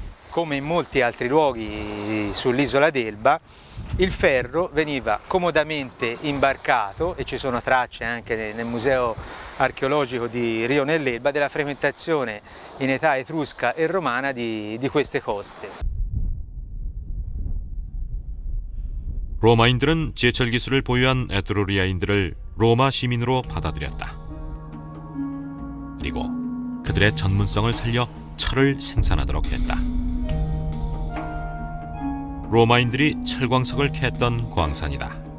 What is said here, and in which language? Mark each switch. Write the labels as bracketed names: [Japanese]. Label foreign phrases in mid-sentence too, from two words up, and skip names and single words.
[Italian] come in molti altri luoghi sull'isola d'Elba, il ferro veniva comodamente imbarcato, e ci sono tracce anche nel museo archeologico di Rio nell'Elba della frequentazione in età etrusca e romana di queste coste. [Korean] 로마인들은 제철 기술을 보유한 에트루리아인들을 로마 시민으로 받아들였다. 그리고 그들의 전문성을 살려 철을 생산하도록 했다. 로마인들이 철광석을 캐했던 광산이다.